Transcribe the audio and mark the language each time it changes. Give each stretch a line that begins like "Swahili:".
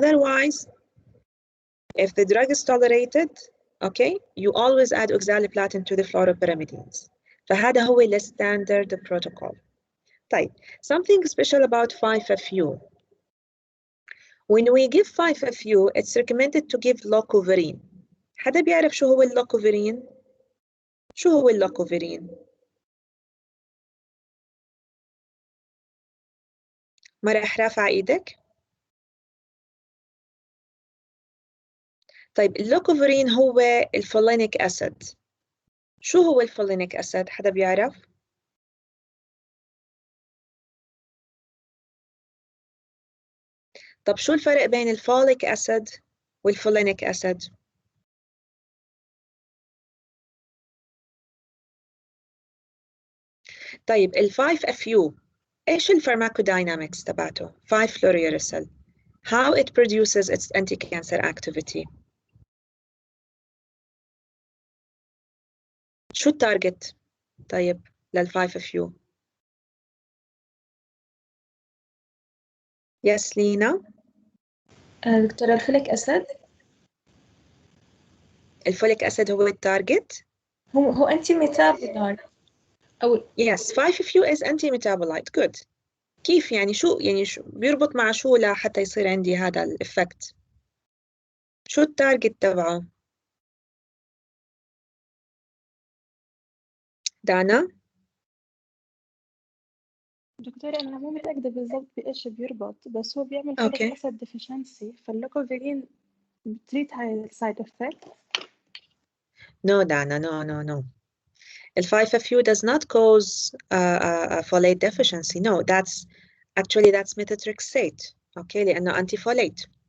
English: Otherwise, if the drug is tolerated, okay, you always add oxaliplatin to the fluoropyrimidines.
Arabic: فهذا هو
English: the standard protocol.
Arabic: طيب,
English: something special about 5-FU. When we give 5-FU, it's recommended to give leucovorin.
Arabic: حدا بيعرف شو هو اللوكوفيرين؟ شو هو اللوكوفيرين؟ ما رح رافع ايدك؟ طيب اللوكوفيرين هو الفولينيك أسيد. شو هو الفولينيك أسيد؟ حدا بيعرف؟ طب شو الفرق بين الفوليك أسيد والفولينيك أسيد؟ طيب ال 5-FU ايش الفارماكوداينامكس تبعته؟ 5-fluorouracil.
English: How it produces its anti-cancer activity.
Arabic: شو التارجت؟ طيب لل 5-FU. يس لينا. دكتورة الفوليك أسيد. الفوليك أسيد هو التارجت؟ هو أنتي ميتابولايت أو
English: Yes, 5-FU is anti-metabolite. Good.
Arabic: كيف يعني شو بيربط مع شو لحتى يصير عندي هذا الإفكت؟ شو التارجت تبعه؟ دانا؟ دكتورة أنا مو متأكدة بالضبط بإيش بيربط، بس هو بيعمل أوكي. فوليك أسيد ديفيشنسي، فاللوكوفيرين بتريد هاي السايد إفكت.
English: No, Dana, no. The 5-FU does not cause a folate deficiency. No, that's methotrexate. Okay,
Arabic: لأنه
English: anti-folate.